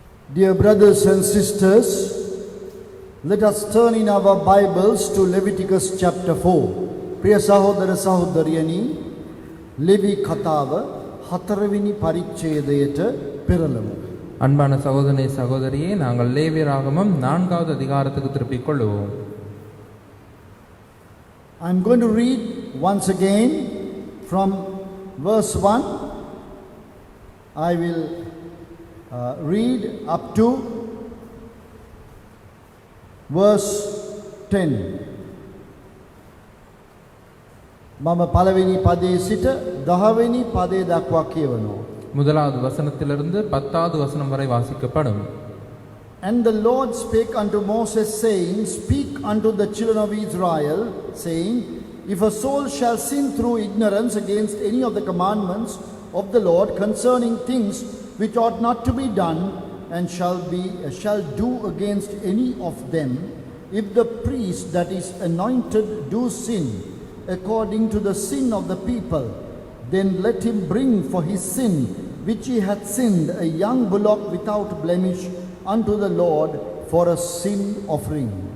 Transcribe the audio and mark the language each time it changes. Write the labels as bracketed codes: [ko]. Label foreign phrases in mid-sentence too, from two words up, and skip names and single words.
[en] Dear brothers and sisters, let us turn in our Bibles to Leviticus chapter 4. [si] ප්‍රිය සහෝදර සහෝදරියනි, Levi කතාව 4 වෙනි පරිච්ඡේදයට පෙරළමු. [ta] அன்பான சகோதரனே சகோதரியே, நாங்கள் லேவியராகமம் 4வது அதிகாரத்துக்கு திருப்பிக் கொள்வோம். [en] I am going to read once again from verse 1. I will read up to verse 10. [si] මම පළවෙනි පදයේ සිට 10 වෙනි පදය දක්වා කියවනවා. [ta] முதலாவது வசனத்திலிருந்து 10வது வசனம் வரை வாசிக்கப்படும். [en] And the Lord spake unto Moses, saying, Speak unto the children of Israel, saying, If a soul shall sin through ignorance against any of the commandments of the Lord concerning things which ought not to be done, and shall do against any of them, if the priest that is anointed do sin according to the sin of the people, then let him bring for his sin which he hath sinned a young bullock without blemish unto the Lord for a sin offering.